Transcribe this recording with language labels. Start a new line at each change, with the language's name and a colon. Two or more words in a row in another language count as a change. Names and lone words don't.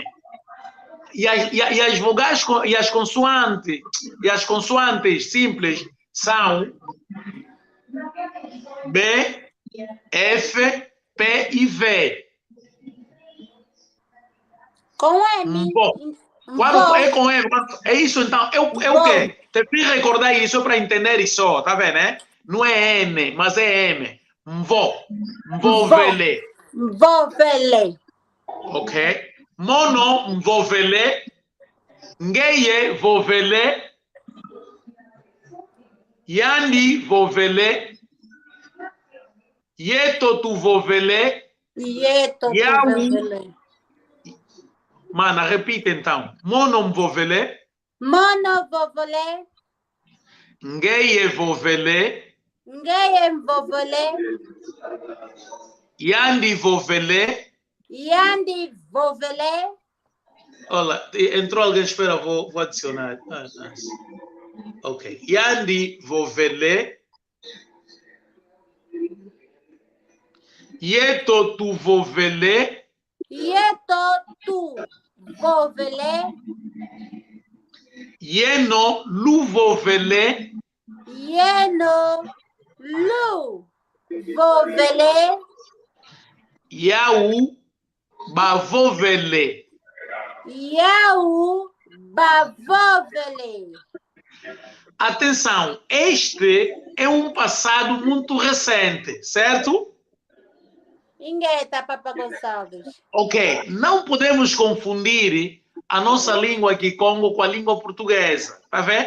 Portuguese: E as vogais e as consoantes simples são B, F, P e V. Com M. Quando é com M, é isso então. É o quê? Tem que recordar isso para entender isso, tá vendo, né? Não é N, mas é M. Mvovele.
Kongo: Mvovele. Ok? Mono mvovele. Ngeye vovele. Yandi vovele. Yeto tu vovele. Yeto vovele.
Portuguese: Mana, repita então.
Kongo: Mono mvovele. Mono vovele. Ngeye vovele. Ngeye vovele. Yandi vovele. Yandi vovele.
Portuguese: Olha, entrou alguém, espera, vou adicionar.
Kongo: Ok. Yandi vovele. Yeto tu vovele. Yeto tu vovele. Yeno lu vovele. Yeno lu vovele. Yau bavovele. Yau bavovele.
Portuguese: Atenção, este é um passado muito recente, certo?
Kongo: Ingueta, Papa Gonçalves.
Portuguese: Ok, não podemos confundir a nossa língua aqui, Congo, com a língua portuguesa, tá vendo?